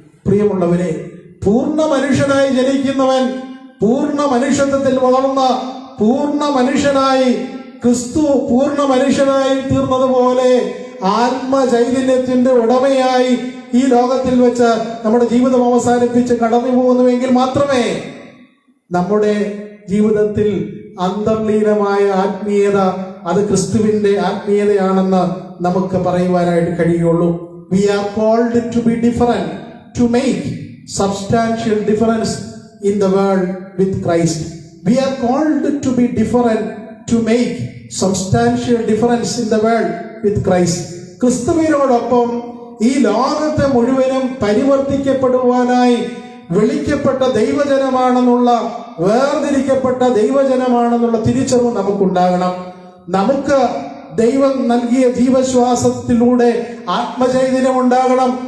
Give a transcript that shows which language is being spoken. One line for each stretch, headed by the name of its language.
Malayalam: പ്രിയമുള്ളവരെ, പൂർണ്ണ മനുഷ്യനായി ജനിക്കുന്നവൻ പൂർണ്ണ മനുഷ്യത്വത്തിൽ വളർന്ന പൂർണ്ണ മനുഷ്യനായി ക്രിസ്തു പൂർണ്ണ മനുഷ്യനായി തീർന്നതുപോലെ ആത്മചൈതന്യത്തിന്റെ ഉടമയായി ഈ ലോകത്തിൽ വെച്ച് നമ്മുടെ ജീവിതം അവസാനിപ്പിച്ച് കടന്നു പോകുന്നുവെങ്കിൽ മാത്രമേ നമ്മുടെ ജീവിതത്തിൽ അന്തർലീനമായ ആത്മീയത, അത് ക്രിസ്തുവിന്റെ ആത്മീയതയാണെന്ന് നമുക്ക് പറയുവാനായിട്ട് കഴിയുള്ളൂ.
English: We are called to be different, to make substantial difference in the world with Christ. We are called to be different, to make substantial difference in the world with Christ.
Malayalam: ക്രിസ്തുവിനോടൊപ്പം ഈ ലോകത്തെ മുഴുവനും പരിവർത്തിക്കപ്പെടുവാനായി വിളിക്കപ്പെട്ട ദൈവജനമാണെന്നുള്ള, വേർതിരിക്കപ്പെട്ട ദൈവജനമാണെന്നുള്ള തിരിച്ചറിവ് നമുക്കുണ്ടാകണം. നമുക്ക് ദൈവം നൽകിയ ജീവശ്വാസത്തിലൂടെ ആത്മചൈതന്യം ഉണ്ടാകണം.